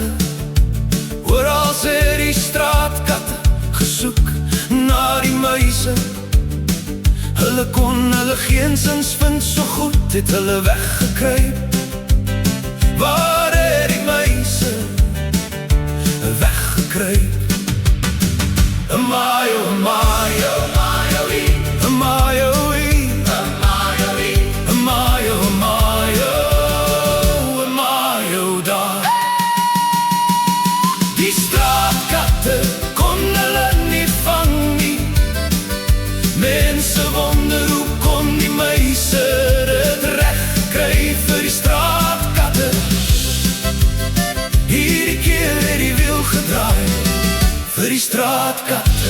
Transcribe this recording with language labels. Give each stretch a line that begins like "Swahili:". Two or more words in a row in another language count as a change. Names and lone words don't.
Afrikaans: Oral het die straatkatte gesoek na die muise. Hulle kon hulle geensins vind, so goed het hulle weggekruip. Waar het die muise weggekruip? Maaio, maaio, maaio-ie, maaio-ie, maaio-ie, maaio, maaio, maaio daar. Die straatkatte kon hulle nie vang nie. Mense wonder hoe kon die muise dit reg kry vir die straatkatte. Hierdie keer het die wiel gedraai vir die straatkatte.